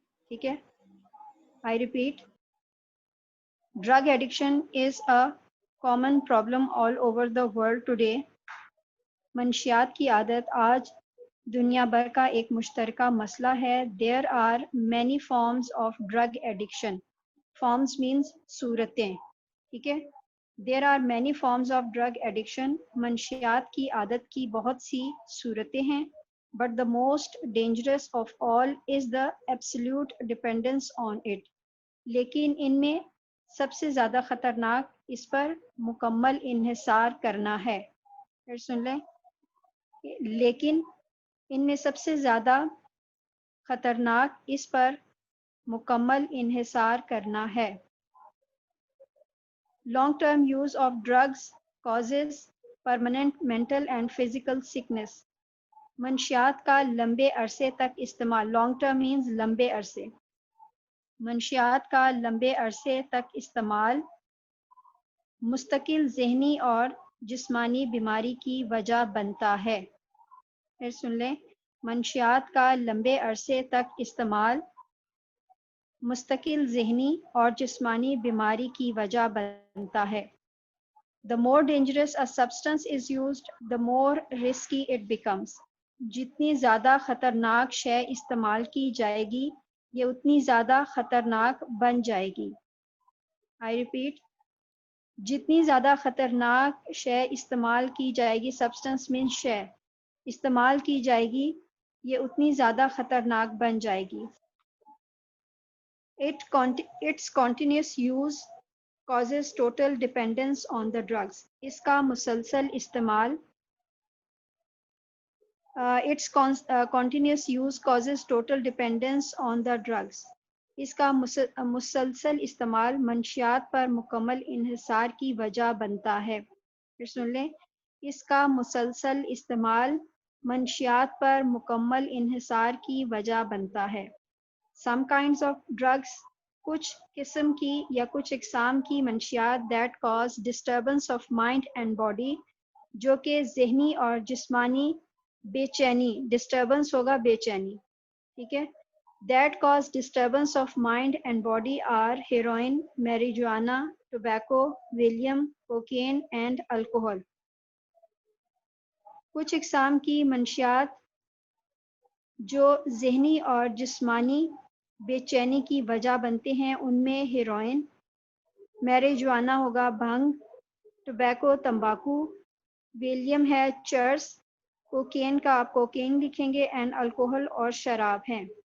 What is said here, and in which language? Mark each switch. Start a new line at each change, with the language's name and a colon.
Urdu: ٹھیک ہے,
English: I repeat, drug addiction is a common problem all over the world today.
Urdu: منشیات کی عادت آج دنیا بھر کا ایک مشترکہ مسئلہ ہے.
English: There are many forms of drug addiction. Forms means صورتیں.
Urdu: ٹھیک ہے,
English: There are many forms of drug addiction.
Urdu: منشیات کی عادت کی بہت سی صورتیں ہیں.
English: But the most dangerous of all is the absolute dependence on it.
Urdu: لیکن ان میں سب سے زیادہ خطرناک اس پر مکمل انحصار کرنا ہے. پھر سن لیں, لیکن ان میں سب سے زیادہ خطرناک اس پر مکمل انحصار کرنا ہے.
English: Long term use of drugs causes permanent mental and physical sickness.
Urdu: منشیات کا لمبے عرصے تک استعمال,
English: long term means
Urdu: لمبے عرصے, منشیات کا لمبے عرصے تک استعمال مستقل ذہنی اور جسمانی بیماری کی وجہ بنتا ہے. پھر سن لیں, منشیات کا لمبے عرصے تک استعمال مستقل ذہنی اور جسمانی بیماری کی وجہ بنتا ہے.
English: The more dangerous a substance is used, the more risky it becomes.
Urdu: جتنی زیادہ خطرناک شے استعمال کی جائے گی, یہ اتنی زیادہ خطرناک بن جائے گی.
English: I repeat,
Urdu: جتنی زیادہ خطرناک شے استعمال کی جائے گی, سبسٹنس مین شے استعمال کی جائے گی, یہ اتنی زیادہ خطرناک بن جائے گی.
English: Its continuous use causes total dependence on the drugs.
Urdu: اس کا مسلسل استعمال
English: its continuous use causes total dependence on the drugs.
Urdu: اس کا مسلسل استعمال منشیات پر مکمل انحصار کی وجہ بنتا ہے. پھر سن لیں, اس کا مسلسل استعمال منشیات پر مکمل انحصار کی وجہ بنتا ہے.
English: Some kinds of drugs,
Urdu: کچھ قسم کی یا کچھ اقسام کی منشیات
English: that cause disturbance of mind and body,
Urdu: جو کہ ذہنی اور جسمانی بے چینی, ڈسٹربنس ہوگا بے چینی, ٹھیک ہے,
English: that cause disturbance of mind and body are heroin, marijuana, tobacco, Valium, cocaine and alcohol.
Urdu: کچھ اقسام کی منشیات جو ذہنی اور جسمانی بے چینی کی وجہ بنتے ہیں, ان میں ہیروئن, میریجوانا ہوگا بھنگ, ٹوبیکو تمباکو, ویلیم ہے چرس, کوکین کا آپ کوکین لکھیں گے, اینڈ الکوہل اور شراب ہیں.